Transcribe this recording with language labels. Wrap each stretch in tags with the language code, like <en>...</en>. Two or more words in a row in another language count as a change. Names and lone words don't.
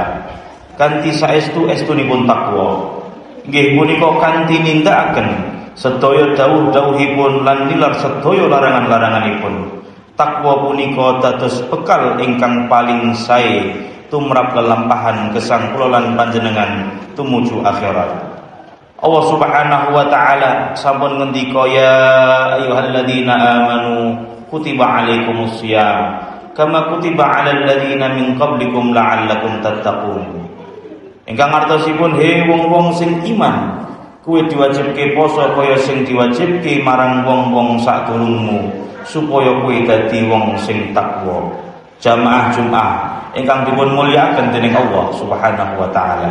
<jv>Kanthi saestu-estunipun takwa nggih punika kanthi nindakaken sedaya dawuh-dawuhipun lan nilar sedaya larangan-laranganipun. Takwa punika dados bekal ingkang paling sae tumrap lelampahan gesang kula lan panjenengan tumuju akhirat.</jv> <ar>الله سبحانه وتعالى</ar> <jv>sampun ngendika,</jv> <ar>يا أيها الذين آمنوا كتب عليكم الصيام كما كتب على الذين من قبلكم لعلكم تتقون.</ar> <jv>Ingkang artosipun, he wong-wong sing iman, kuwi diwajibke poso kaya sing diwajibke marang wong-wong sadurungmu, supaya kowe dadi wong sing takwa. Jamaah Jumat ingkang dipun mulyakaken dening</jv> <ar>الله سبحانه وتعالى.</ar>